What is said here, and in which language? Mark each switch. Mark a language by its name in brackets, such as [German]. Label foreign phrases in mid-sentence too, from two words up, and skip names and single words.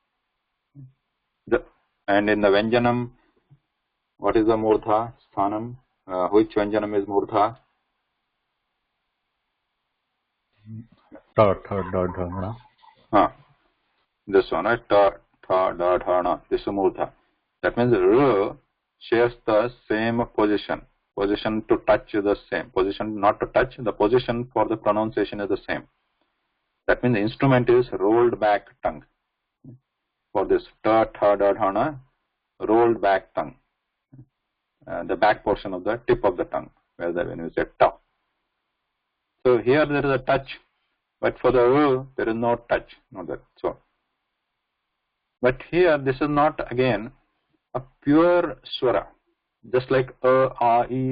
[English] And in the vyanjanam, what is the [Sanskrit] murdha sthanam? [English] Which vyanjanam is murdha? Third. This one, right? tha, da, dha, na. This is murdha. That means r shares the same position. Position to touch is the same. Position not to touch, the position for the pronunciation is the same. That means the instrument is rolled back tongue. For this ta, tha, da, dha, na, rolled back tongue. The back portion of the tip of the tongue, when we say ta. So here there is a touch, but for the r there is no touch. No that. So, but here this is not again a pure swara, just like a, e.